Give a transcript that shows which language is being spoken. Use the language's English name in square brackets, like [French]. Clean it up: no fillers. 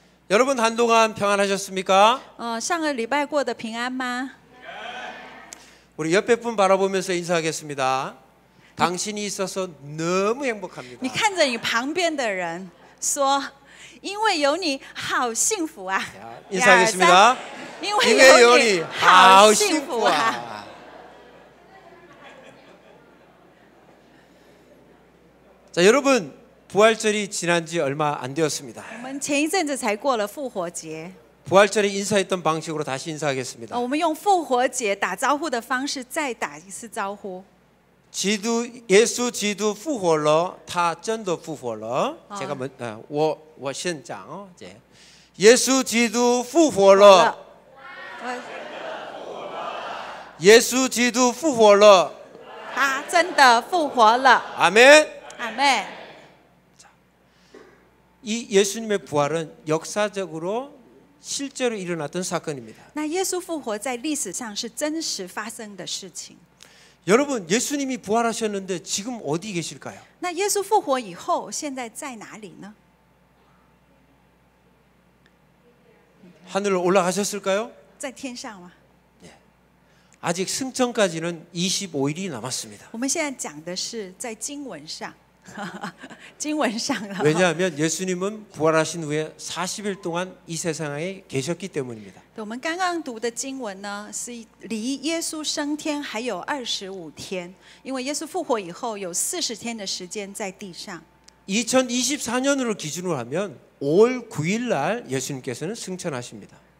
[Korean] 여러분 한동안 평안하셨습니까? [Chinese] 上个礼拜过得平安吗？ [Korean] 우리 옆에 분 바라보면서 인사하겠습니다. 당신이 있어서 너무 행복합니다. [Chinese] 你看着你旁边的人说：“因为有你，好幸福啊！” [Korean] 인사하겠습니다. [Chinese] 因为有你，好幸福啊！ [Korean] 자, 여러분 부활절이 지난 지 얼마 안 되었습니다. [Chinese] 我们前一阵子才过了复活节， [Korean] 부활절에 인사했던 방식으로 다시 인사하겠습니다. [Chinese] 我们用复活节打招呼的方式再打一次招呼。 예수基督复活了，他真的复活了。 [Korean] 제가 [Chinese] 我先讲예수基督复活了，예수基督复活了，他真的复活了。 [Korean] 아멘. 아멘. 이 예수님의 부활은 역사적으로 실제로 일어났던 사건입니다. [Chinese] 那耶稣复活在历史上是真实发生的事情。 [Korean] 여러분 예수님이 부활하셨는데 지금 어디 계실까요? [Chinese] 那耶稣复活以后，现在在哪里呢？ [Korean] 하늘로 올라가셨을까요? [Chinese] 在天上吗？ [Korean] 아직 승천까지는 25일이 남았습니다. [Chinese] 我们现在讲的是在经文上，经文上了。 [Korean] 왜냐하면 예수님은 부활하신 후에 40일 동안 이 세상에 계셨기 때문입니다. [Chinese] 我们刚刚读的经文呢，是离耶稣升天还有25天，因为耶稣复活以后有40天的时间在地上。 [Korean] 2024년으로 기준으로 하면 5월 9일 날 예수님께서는 승천하십니다.